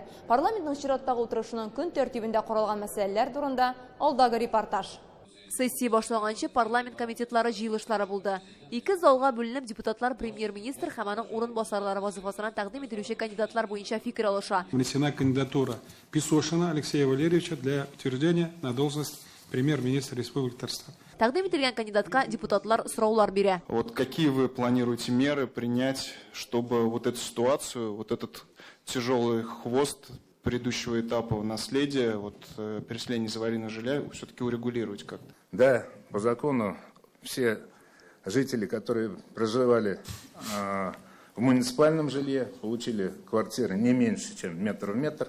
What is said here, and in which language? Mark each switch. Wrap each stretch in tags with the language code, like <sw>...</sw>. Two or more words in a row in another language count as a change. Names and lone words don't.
<tt>Парламентның чираттагы утырышының көн тәртибендә каралган мәсьәләләр турында алдагы репортаж. Сессия башлаганчы парламент комитетлары җыелышлары булды. Ике залга бүленеп депутатлар премьер-министр һәм аның урынбасарлары вазифасына тәкъдим ителүче кандидатлар буенча фикер алыша.</tt> <ru>Внесена кандидатура Песошина Алексея Валерьевича для утверждения на должность премьер-министра Республики Татарстан.</ru> <tt>Тәкъдим ителгән кандидатка депутатлар сораулар бирә.</tt> <ru>Вот какие вы планируете меры принять, чтобы вот эту ситуацию, вот этот тяжелый хвост предыдущего этапа наследия, вот переселения из аварийного жилья, все-таки урегулировать как-то? Да, по закону все жители, которые проживали в муниципальном жилье, получили квартиры не меньше, чем метр в метр.</ru>